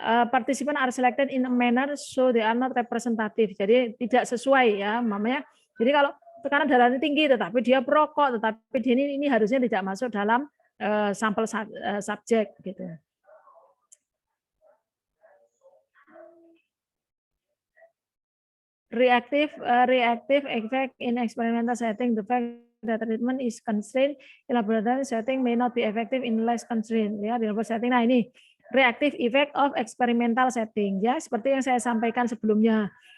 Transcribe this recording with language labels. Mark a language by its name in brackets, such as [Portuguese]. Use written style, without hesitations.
[English] participants are selected in a manner so they are not representative. [Indonesian] Jadi tidak sesuai ya, mamanya. Jadi kalau tekanan darahnya tinggi tetapi dia perokok, tetapi ini harusnya tidak masuk dalam sampel subjek gitu. [English] Reactive effect in experimental setting. The fact that treatment is constrained in laboratory setting may not be effective in less constrained. [Indonesian] Ya, di laboratory setting. Nah ini reactive effect of experimental setting. Ya, seperti yang saya sampaikan sebelumnya.